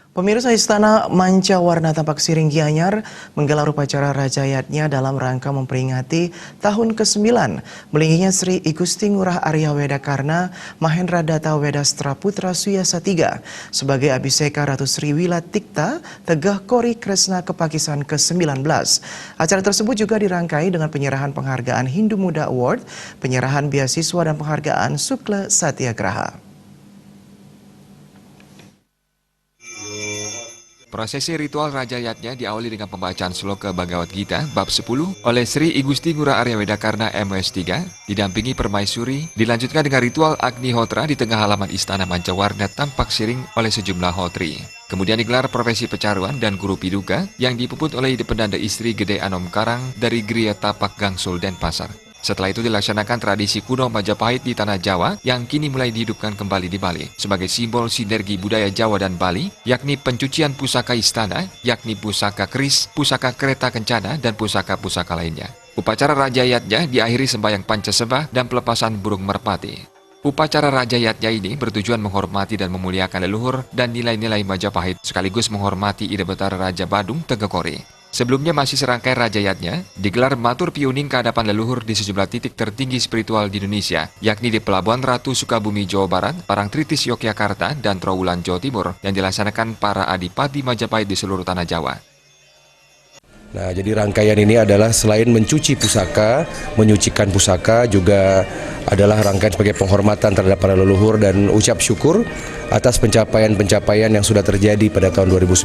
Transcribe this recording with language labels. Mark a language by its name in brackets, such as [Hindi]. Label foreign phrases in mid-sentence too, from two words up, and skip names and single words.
[Indonesian] Pemirsa Istana Manca-Warna Tampak Siring Gianyar menggelar upacara rajayatnya dalam rangka memperingati tahun ke-9 melingginya Sri Igusti Ngurah Arya Wedakarna Mahendra Data Wedastra Putra Suyasa III sebagai Abhiseka Ratu Sri Wilatikta Tegah Kori Kresna Kepakisan ke-19. Acara tersebut juga dirangkai dengan penyerahan penghargaan Hindu Muda Award, penyerahan beasiswa dan penghargaan Sukla Satyagraha. Prosesi ritual rajayatnya diawali dengan pembacaan sloka Bhagavad Gita bab 10 oleh Sri Igusti Ngurah Arya Wedakarna MS3, didampingi permaisuri, dilanjutkan dengan ritual Agnihotra di tengah halaman Istana Manca-Warna Tampak Siring oleh sejumlah hotri. Kemudian digelar profesi pecaruan dan guru piduka yang dipuput oleh Pendanda Istri Gede Anom Karang dari Gria Tapak Gangsul Denpasar. Setelah itu dilaksanakan tradisi kuno Majapahit di Tanah Jawa yang kini mulai dihidupkan kembali di Bali sebagai simbol sinergi budaya Jawa dan Bali, yakni pencucian pusaka istana, yakni pusaka keris, pusaka kereta kencana, dan pusaka-pusaka lainnya. Upacara rajayatnya diakhiri sembahyang pancasembah dan pelepasan burung merpati. Upacara rajayatnya ini bertujuan menghormati dan memuliakan leluhur dan nilai-nilai Majapahit sekaligus menghormati Ida Betara Raja Badung Tegakori. Sebelumnya masih serangkaian rajayatnya digelar matur piuning ke hadapan leluhur di sejumlah titik tertinggi spiritual di Indonesia, yakni di Pelabuhan Ratu Sukabumi Jawa Barat, Parangtritis Yogyakarta, dan Trowulan Jawa Timur yang dilaksanakan para adipati Majapahit di seluruh tanah Jawa. Nah, jadi rangkaian ini adalah selain mencuci pusaka, menyucikan pusaka, juga adalah rangkaian sebagai penghormatan terhadap para leluhur dan ucap syukur atas pencapaian-pencapaian yang sudah terjadi pada tahun 2019.